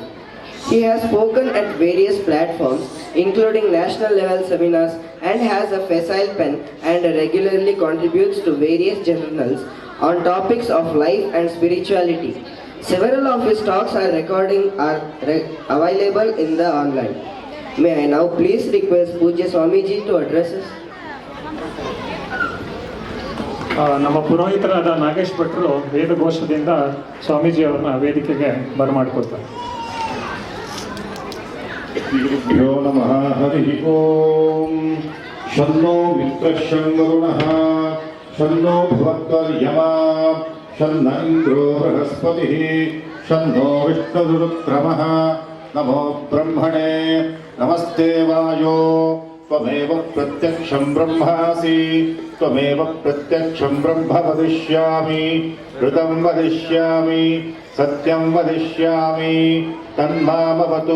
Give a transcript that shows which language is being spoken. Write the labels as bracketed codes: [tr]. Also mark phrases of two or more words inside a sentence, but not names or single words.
[en] He has spoken at various platforms, including national level seminars, and has a facile pen and regularly contributes to various journals on topics of life and spirituality. Several of his talks are available in the online. May I now please request Pujya Swamiji to address us. [kn] ನಮ್ಮ ಪುರೋಹಿತರಾದ ನಾಗೇಶ್ ಭಟ್ರು ವೇದಘೋಷದಿಂದ ಸ್ವಾಮೀಜಿ ಅವರನ್ನ ವೇದಿಕೆಗೆ ಬರಮಾಡಿಕೊಡ್ತಾರೆ. [sa] ಗುರುಭ್ಯೋ ನಮಃ ಹರಿ ಓಂ. ಶನ್ನೋ ಮಿತ್ರಶಂ ವರುಣಃ ಶನ್ನೋ ಭುವತ್ವರ್ಯಮಾ ಶನ್ನ ಇಂದ್ರೋ ಬೃಹಸ್ಪತಿಃ ಶನ್ನೋ ವಿಷ್ಣುರುಕ್ರಮಃ नमो ब्रह्मणे नमस्ते वायो त्वमेव प्रत्यक्षं ब्रह्मासि त्वमेव प्रत्यक्षं ब्रह्म वदिष्यामि ऋतं वदिष्यामि सत्यं वदिष्यामि तन्मामवतु